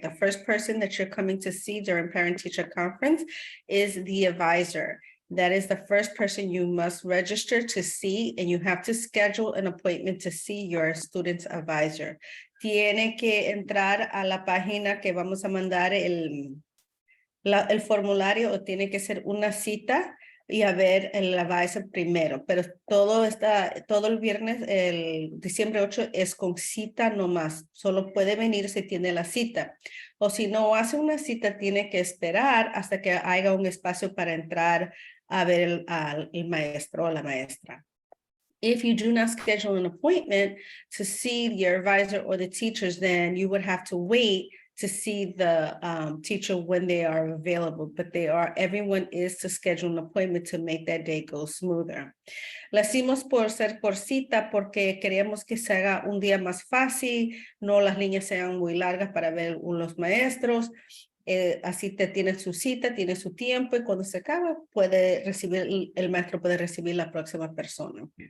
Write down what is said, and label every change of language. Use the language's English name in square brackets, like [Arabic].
[English] The first person that you're coming to see during Parent-Teacher Conference is the advisor. That is the first person you must register to see, and you have to schedule an appointment to see your student's advisor. [Spanish] Tiene que entrar a la página que vamos a mandar el formulario, o tiene que ser una cita y a ver el advisor primero. Pero todo el viernes, el diciembre 8, es con cita nomás. Solo puede venir si tiene la cita. O si no hace una cita, tiene que esperar hasta que haya un espacio para entrar a ver al maestro o la maestra. [English] If you do not schedule an appointment to see your advisor or the teachers, then you would have to wait to see the teacher when they are available, but everyone is to schedule an appointment to make that day go smoother. [Spanish] Lo hicimos por cita porque queremos que se haga un día más fácil, no las líneas sean muy largas para ver los maestros. Así tiene su cita, tiene su tiempo, y cuando se acaba el maestro puede recibir la próxima persona.